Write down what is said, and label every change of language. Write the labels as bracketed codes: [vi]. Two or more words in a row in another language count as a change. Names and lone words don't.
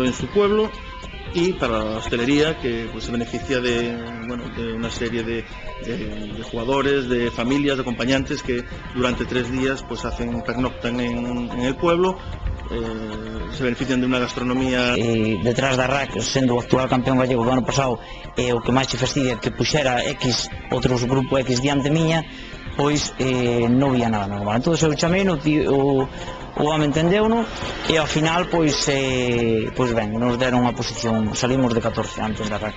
[es] en su pueblo, y para la hostelería, que pues se beneficia de una serie de jugadores, de familias, de acompañantes que durante 3 días pues pernoctan en el pueblo. Se benefician de unha gastronomía. [gl] Detrás da RAC, sendo o actual campeón gallego do ano pasado, o que máis che fastidia que puxera outros grupo X diante miña, pois non vía nada normal. Entón eu chamei, o home entendeu-no, e ao final pois ben, nos deron unha posición, salimos de 14 antes da RAC.